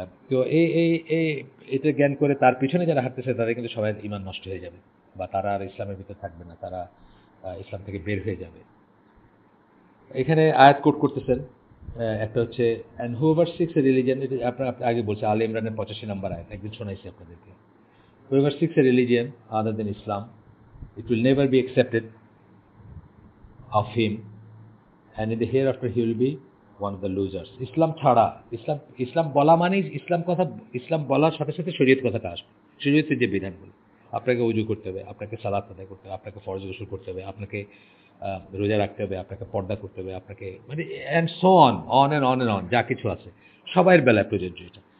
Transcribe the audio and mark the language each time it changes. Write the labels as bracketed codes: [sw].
[bn] তো এই এই এই এটা জ্ঞান করে তার পিছনে যারা হাঁটতেছে তাদের কিন্তু সবাই ঈমান নষ্ট হয়ে যাবে, বা তারা আর ইসলামের ভিতর থাকবে না, তারা ইসলাম থেকে বের হয়ে যাবে। এখানে আয়াত কোট করতেছেন, একটা হচ্ছে [en] and whoever seeks a religion, [bn] এটা আপনার আগে বলছে আলে ইমরানের 85 নম্বর আয়াত, একদিন শোনাইছি আপনাদেরকে। Whoever six A religion other then [en] Islam, it will never be accepted of him, and in the hereafter he will be one of the losers. [bn] ইসলাম ছাড়া, ইসলাম ইসলাম বলা মানেই ইসলাম কথা, ইসলাম বলার সাথে সাথে শরীয়ত কথাটা আসবে। শরীয়তের যে বিধানগুলো, আপনাকে উজু করতে হবে, আপনাকে সালাত আদায় করতে হবে, আপনাকে ফরজ গোসল করতে হবে, আপনাকে রোজা রাখতে হবে, আপনাকে পর্দা করতে হবে, আপনাকে মানে [en] and so on and on [bn] and on, যা কিছু আছে সবাইয়ের বেলায় প্রযোজ্য এটা।